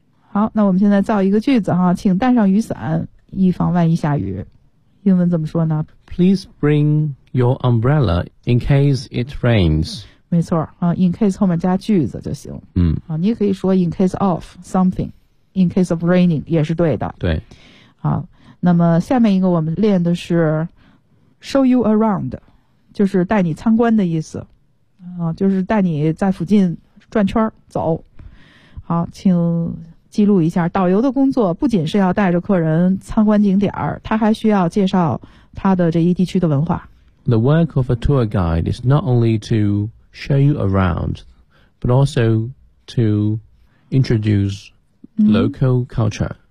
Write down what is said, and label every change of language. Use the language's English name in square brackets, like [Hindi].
[Chinese] 好，那我们现在造一个句子哈，请带上雨伞，以防万一下雨。英文怎么说呢 [English] ？Please bring your umbrella in case it rains. [Chinese] 没错啊 ， [English] in case 后面加句子就行。啊，你也可以说 in case of something, in case of raining [Chinese] 也是对的。对。好，那么下面一个我们练的是 show you around， 就是带你参观的意思。啊，就是带你在附近转圈走。好，请记录一下，导游的工作不仅是要带着客人参观景点，他还需要介绍他的这一地区的文化。 [English] The work of a tour guide is not only to show you around, but also to introduce local culture.